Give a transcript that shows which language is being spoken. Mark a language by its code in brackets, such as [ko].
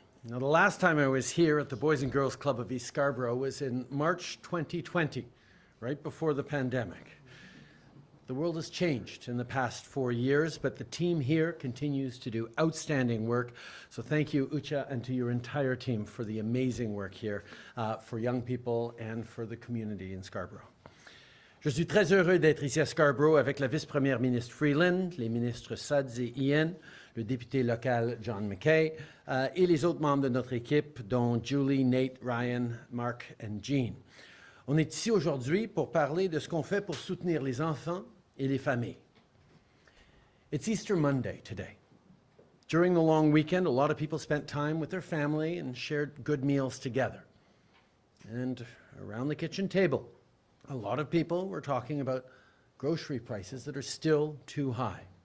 [en] Now, the last time I was here at the Boys and Girls Club of East Scarborough was in March 2020, right before the pandemic. The world has changed in the past 4 years, but the team here continues to do outstanding work. So thank you, Ucha, and to your entire team for the amazing work here for young people and for the community in Scarborough. [fr] Je suis très heureux d'être ici à Scarborough avec la vice-première ministre Freeland, les ministres Suds et Ian, le député local John McKay et les autres membres de notre équipe, dont Julie, Nate, Ryan, Mark et Jean. On est ici aujourd'hui pour parler de ce qu'on fait pour soutenir les enfants et les familles. [en] It's Easter Monday today. During the long weekend, a lot of people spent time with their family and shared good meals together. And around the kitchen table, a lot of people were talking about grocery prices that are still too high.